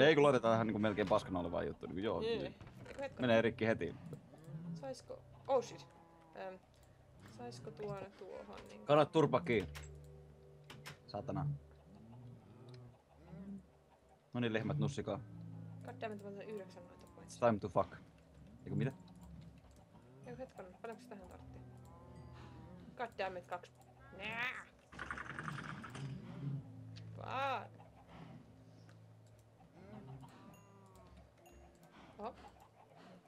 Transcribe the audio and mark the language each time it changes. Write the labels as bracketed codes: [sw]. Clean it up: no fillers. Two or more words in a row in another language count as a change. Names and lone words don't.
[fi] Ei kun laitetaan ihan niinku melkein paskana olevaa juttu, niinku joo. Eiku hetken. Menee rikki heti. Saisko... [en] Oh shit. [fi] Saisko tuohon niin... Kannat turpa kiinni. Saatana. No niin, lehmät nussikaa. Goddammit, mä otan 9 noita points. [en] It's time to fuck. [fi] Eiku mitä? Eiku hetken, paljonko se tähän tarttii? Goddammit, 2. Nää! God. Oho.